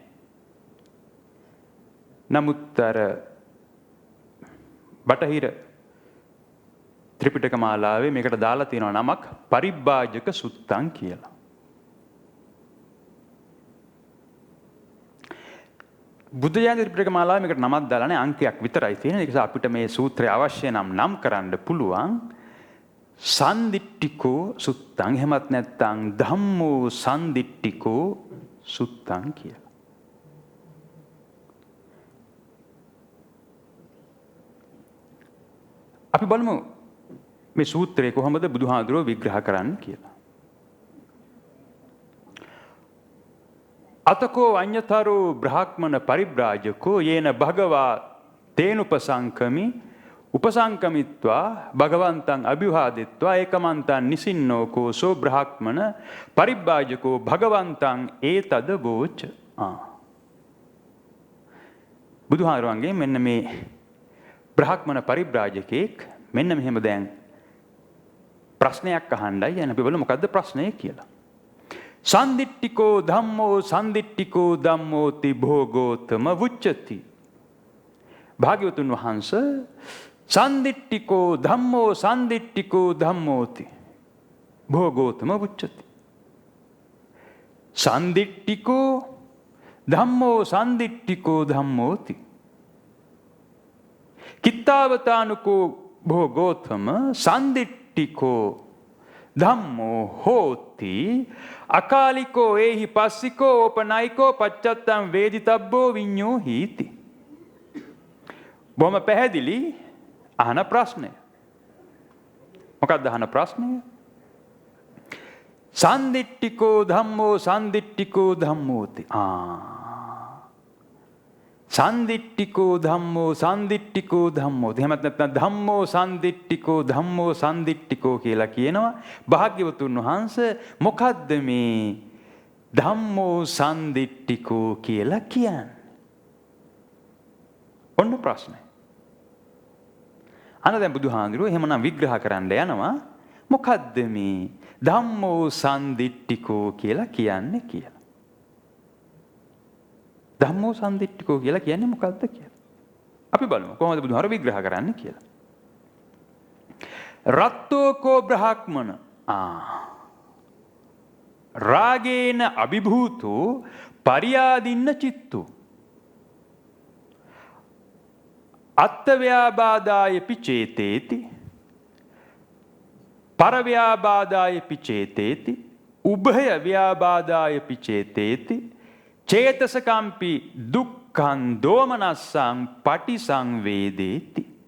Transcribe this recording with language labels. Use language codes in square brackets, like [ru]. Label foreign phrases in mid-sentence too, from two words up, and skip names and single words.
[si] නමුත් අර බටහිර ත්‍රිපිටක මාලාවේ මේකට දාලා තියෙනවා නමක් [pi] පරිබ්බාජක සුත්තං [si] කියලා. බුද්ධ ජයන්ති ත්‍රිපිටක මාලාවේ මේකට නමක් දාලා නැහැ, අංකයක් විතරයි තියෙන. ඒ නිසා අපිට මේ සූත්‍රය අවශ්‍ය නම් කරන්න පුළුවන්. [pi] සන්දිට්ඨිකෝ සුත්තං, [si] එහෙමත් නැත්නම් [pi] ධම්මෝ සන්දිට්ඨිකෝ සුත්තං කියලා. [si] අපි බලමු මේ සූත්‍රය කොහොමද බුදුහාඳුරෝ විග්‍රහ කරන්න කියලා. [pi] අතකෝ අඤ්ඤතරෝ බ්‍රාහ්මණ පරිබ්‍රාජකෝ යේන භගවා තේනුපසංකමි උපසංකමිත්වා භගවන්තං අභිවාදිත්වා ඒකමන්තං නිසින්නෝකෝ සෝ බ්‍රාහ්මණ පරිබ්‍රාජකෝ භගවන්තං ඒතද වෝච. [si] බුදුහාරවන්ගේ මෙන්න මේ බ්‍රාහ්මණ පරිබ්‍රාජකෙක් මෙන්න මෙහෙම දැන් ප්‍රශ්නයක් අහන්නයි යන අපි බලමු මොකද්ද ප්‍රශ්නය කියලා. [pi] සන්දිට්ඨිකෝ ධම්මෝ සන්දිට්ඨිකෝ ධම්මෝති භෝගෝතම වුච්චති. [si] භාග්‍යවතුන් වහන්සේ [pi] සන්දිට්ඨිකෝ ධම්මෝ සන්දිට්ඨිකෝ ධම්මෝති භෝගෝතම වුච්චති. සන්දිට්ඨිකෝ ධම්මෝ සන්දිට්ඨිකෝ ධම්මෝති කිත්තාවතානුකෝ භෝගෝතම සන්දිට්ඨිකෝ ධම්මෝ හෝති අකාලිකෝ ඒහි පස්සිකෝ ඕපනයිකෝ පච්චත්තං වේදිතබ්බෝ විඤ්ඤෝ හීති. [si] බොහොම පැහැදිලි අහන ප්‍රශ්නය. මොකක්ද අහන ප්‍රශ්නය? [pi] සන්දිට්ඨිකෝ ධම්මෝ සන්දිට්ඨිකෝ ධම්මෝති. සන්දිට්ඨිකෝ ධම්මෝ සන්දිට්ඨිකෝ ධම්මෝති. [si] එහෙමත් නැත්නම් [pi] ධම්මෝ සන්දිට්ඨිකෝ ධම්මෝ සන්දිට්ඨිකෝ [si] කියලා කියනවා. භාග්‍යවතුන් වහන්සේ මොකද්ද මේ [pi] ධම්මෝ සන්දිට්ඨිකෝ [si] කියලා කියන්නේ? ඔන්න ප්‍රශ්නය. අන්න දැන් බුදුහාඳුරෝ එහෙමනම් විග්‍රහ කරන්න යනවා මොකද්ද මේ [pi] ධම්මෝ සන්දිට්ඨිකෝ [si] කියලා කියන්නේ කියලා. [pi] ධම්මෝ සන්දිට්ඨිකෝ [si] කියලා කියන්නේ මොකද්ද කියලා. අපි බලමු කොහොමද බුදුහාර විග්‍රහ කරන්නේ කියලා. [pi] රත්තෝකෝ බ්‍රාහ්මණ රාගේන අභිභූතෝ පරියාදින්න චිත්තෝ අත්තව්‍යාබාදාය පිචේතේති පරව්‍යාබාදාය පිචේතේති උභය ව්‍යාබාදාය පිචේතේති චේතසකම්පි දුක්ඛං දෝමනස්සං පටිසංවේදේති.